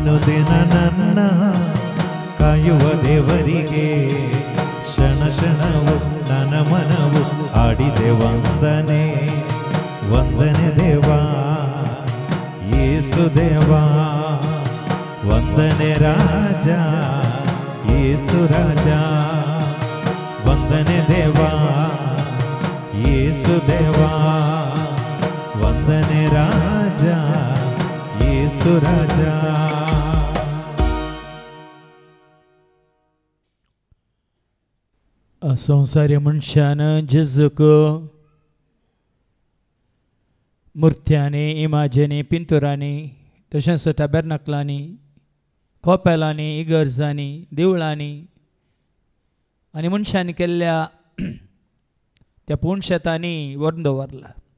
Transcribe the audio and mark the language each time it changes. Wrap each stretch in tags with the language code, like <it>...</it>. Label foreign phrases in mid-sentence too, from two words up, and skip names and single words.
<kn>ಅನುದಿನ ನನ್ನ ಕಾಯುವ ದೇವರಿಗೆ ಕ್ಷಣ ಕ್ಷಣವು ನನ್ನ ಮನವು ಆಡಿದೆ ವಂದನೆ ವಂದನೆ ದೇವಾ ಯೇಸು ದೇವಾ ವಂದನೆ ರಾಜ ಯೇಸು ರಾಜ ವಂದನೆ ದೇವಾ ಯೇಸು ದೇವಾ ವಂದನೆ ರಾಜ ಯೇಸು ರಾಜ</kn> <kok>संसारी मनशानं जेजूक मुर्त्यांनी इमाजेनी पिंतुरांनी तशेंच टॅबरनाकलांनी कोपेलांनी इगर्जांनी देवळांनी आनी मनशांनी केल्ल्या त्या पुणशेतांनी व्हरून दवरला</kok>